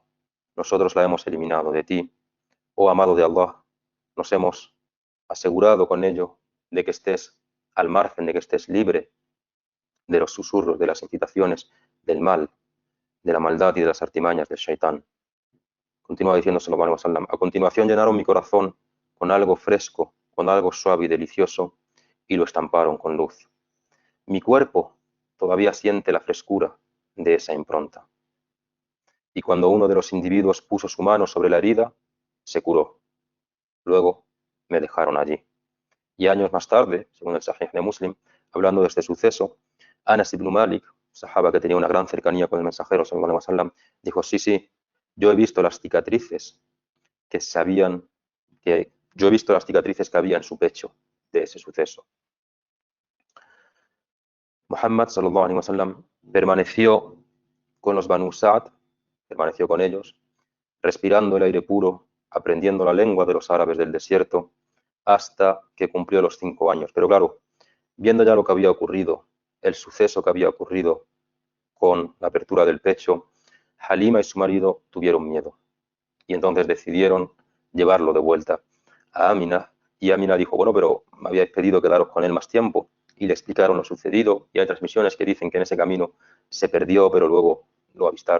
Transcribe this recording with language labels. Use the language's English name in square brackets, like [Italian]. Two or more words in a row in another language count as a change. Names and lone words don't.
[Spanish] Nosotros la hemos eliminado de ti. Oh amado de Allah, nos hemos asegurado con ello de que estés al margen, de que estés libre de los susurros, de las incitaciones, del mal, de la maldad y de las artimañas del Shaitán. Continúa diciendo [Arabic] صلى الله عليه وسلم, [Spanish] a continuación llenaron mi corazón con algo fresco, con algo suave y delicioso, y lo estamparon con luz. Mi cuerpo todavía siente la frescura de esa impronta. Y cuando uno de los individuos puso su mano sobre la herida, se curó. Luego me dejaron allí. Y años más tarde, según el Sahih de Muslim, hablando de este suceso, Anas ibn Malik, sahaba que tenía una gran cercanía con el mensajero, [Arabic] صلى الله عليه وسلم, [Spanish] dijo, sí, yo he visto las cicatrices que había en su pecho. de ese suceso. Muhammad [Arabic] صلى الله عليه وسلم [Spanish] permaneció con los Banu Sa'd, permaneció con ellos, respirando el aire puro, aprendiendo la lengua de los árabes del desierto, hasta que cumplió los 5 años. Pero claro, viendo ya lo que había ocurrido, el suceso que había ocurrido con la apertura del pecho, Halima y su marido tuvieron miedo y entonces decidieron llevarlo de vuelta a Amina, y Amina dijo, bueno, pero me habíais pedido quedaros con él más tiempo, y le explicaron lo sucedido, y hay transmisiones que dicen que en ese camino se perdió, pero luego lo avistaron.